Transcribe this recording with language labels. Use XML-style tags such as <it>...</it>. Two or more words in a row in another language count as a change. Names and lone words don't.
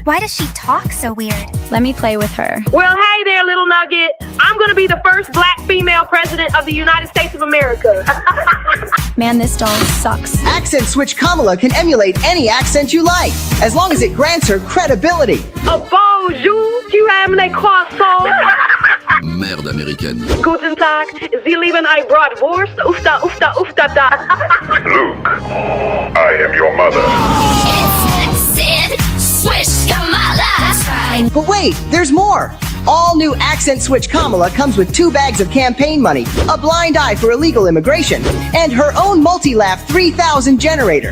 <en>Why does she talk so weird? Let me play with her. Well, hey there, little nugget. I'm going to be the first black female president of the United States of America. Man, this doll sucks. Accent Switch Kamala can emulate any accent you like, as long as it grants her credibility.</en> <fr>A bonjour, tu aimes les croissants? Merde américaine.</fr> <de>Guten Tag, Sie lieben ein Bratwurst? Ufta, ufta, ufta, da.</de> <en>Luke, I am your mother. Sid, Swish Kamala. That's right. But wait, there's more. All new Accent Switch Kamala comes with 2 bags of campaign money, a blind eye for illegal immigration, and her own multi-laugh 3000 generator.</en>